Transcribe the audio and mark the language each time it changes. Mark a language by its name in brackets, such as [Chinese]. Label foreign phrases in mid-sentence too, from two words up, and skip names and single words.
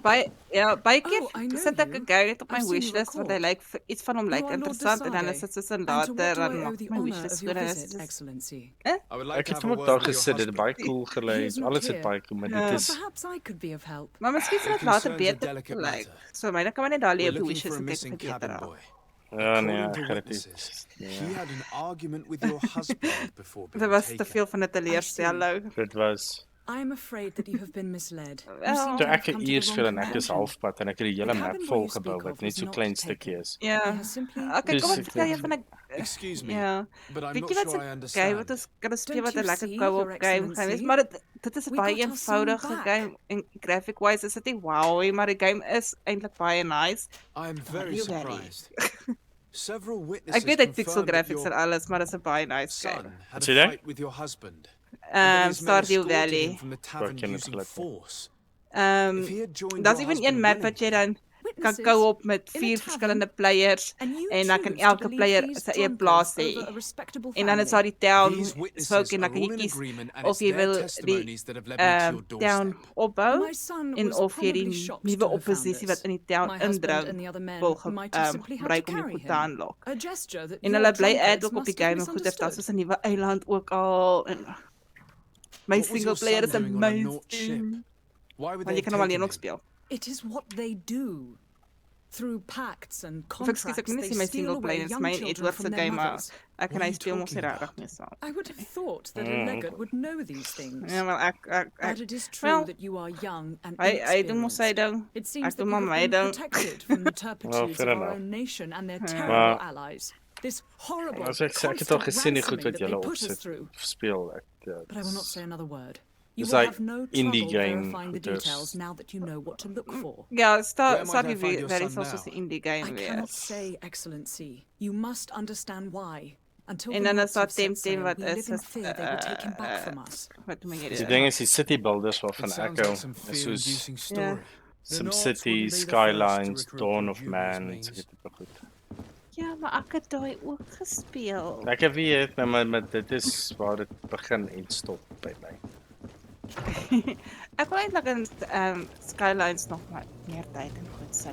[Afrikaans] Baie keer sit ek 'n game net op my wishlist want hy lyk iets van hom lyk interessant en dan is dit soos 'n later dan maak my wishlist weer is. Ek het hom daar gesit, dit baie cool gelyk. Alles het baie cool, maar dit is Maar miskien sal dit later beter lyk. So myne kan maar net daar lê op die wishlist en kyk of dit beter raak. Ja nee, ek het dit. [English] He had an argument with your husband before being [Afrikaans] Dit was te veel van 'n teleurstelling. Dit was [English] I am afraid that you have been misled. [Afrikaans] Toe ek eers vir en ek is halfpad en ek het die hele map vol gebou wat net so klein stukkie is. Ja. Okay, kom ek vertel jou van 'n [English] Excuse me. [Afrikaans] Ja. [English] But I'm [Afrikaans] Weet [English] not [Afrikaans] jy wat [English] sure I [Afrikaans] se [English] understand. [Afrikaans] game wat ons kan speel wat 'n lekker [English] co-op game [Afrikaans] gaan wees, maar dit is 'n baie eenvoudige game en [English] graphic wise [Afrikaans] is dit nie wow, maar die game is eintlik baie nice. [English] I am very surprised. Several witnesses [Afrikaans] Ek weet dit pixel [English] confirmed that [Afrikaans] graphics en [English] your [Afrikaans] alles, maar dit is 'n baie nice game. [English] son had [Afrikaans] Sê [English] a [Afrikaans] jy? [English] fight with your husband. [Afrikaans] Stardew Valley. [English] From the tavern using force. [Afrikaans] Daar's ewen een map wat jy dan kan co-op met 4 verskillende players en dan kan elke player sy eie plaas hê. En dan is daar die town spoke en dan kan jy kies of jy wil die town opbou en of jy die nuwe oppositie wat in die town indring wil gebruik om die goed te aanlok. En hulle bly add ook op die game en goeders, daar is 'n nuwe eiland ook al en my [English] single player is amazing. [Afrikaans] Want jy kan hom alleen ook speel. [English] It is what they do. Through pacts and [Afrikaans] Of excuse, [English] contracts, [Afrikaans] ek kan nie [English] they [Afrikaans] sê my [English] steal [Afrikaans] single [English] away [Afrikaans] player is [English] young [Afrikaans] my [English] children [Afrikaans] Edward [English] from [Afrikaans] se [English] their [Afrikaans] game, maar [English] mothers. [Afrikaans] ek kan hy speel mos nie regtig mee saam. [English] I would have thought that a legate would know these things. [Afrikaans] Ja, maar [English] But it is true that you are young and [Afrikaans] hy doen mos sy ding. [English] It seems [Afrikaans] Ek [English] that [Afrikaans] doen [English] you [Afrikaans] maar [English] have [Afrikaans] my [English] been [Afrikaans] ding. [English] protected from the turpitudes fair of our enough. own nation and their [Afrikaans] Ja. [English] terrible allies. This horrible, [Afrikaans] As ek het al gesien die goed [English] constant [Afrikaans] wat [English] ransoming [Afrikaans] julle [English] that they put us [Afrikaans] opsit [English] through. [Afrikaans] speel. [English] But I will not say another word. You It's will like have no indie trouble game verifying the [Afrikaans] goeders. [English] details now that you know what to look for. [Afrikaans] Ja, [English] Where might I [Afrikaans] Stardew [English] find your [Afrikaans] Valley [English] son is also now? [Afrikaans] 'n [English] indie game I cannot [Afrikaans] wees. [English] say, Excellency. You must understand why. Until [Afrikaans] En [English] the [Afrikaans] dan is [English] Nords [Afrikaans] daar [English] have set [Afrikaans] Temtem [English] sail, [Afrikaans] wat [English] we [Afrikaans] is [English] live in fear they will take him back from us. [Afrikaans] Wat moet jy Die doen? ding is die [English] city builders [Afrikaans] waarvan [English] It [Afrikaans] ek [English] sounds [Afrikaans] hou, [English] like some [Afrikaans] is [English] fear-inducing [Afrikaans] soos [English] story. [Afrikaans] SimCity, Skylines, Dawn of Man, so tipe goed. Ja, maar ek het daai ook gespeel. Ek weet, maar dit is waar dit begin en stop by my. Ek wil eintlik in Skylines nog maar meer tyd in goed sit.